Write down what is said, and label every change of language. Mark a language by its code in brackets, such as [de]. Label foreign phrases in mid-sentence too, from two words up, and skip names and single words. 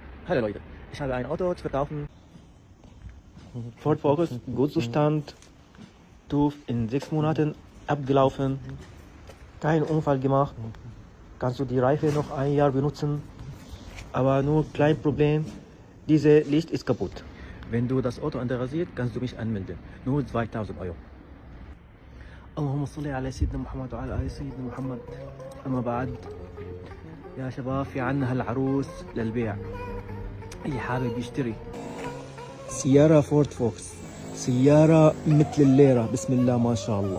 [de] Hallo Leute, ich habe ein Auto zu verkaufen. Ford Focus, Gutzustand, TÜV in 6 Monaten abgelaufen, kein Unfall gemacht. Kannst du die Reife noch ein Jahr benutzen, aber nur klein Problem, diese Licht ist kaputt. Wenn du das Auto interessiert, kannst du mich anmelden. Nur 2000 Euro. [ar] اللهم صل على سيدنا محمد وعلى آل سيدنا محمد. أما بعد يا شباب، في عنا هالعروس للبيع، اللي حابب يشتري سيارة فورد فوكس، سيارة مثل الليرة، بسم الله ما شاء الله.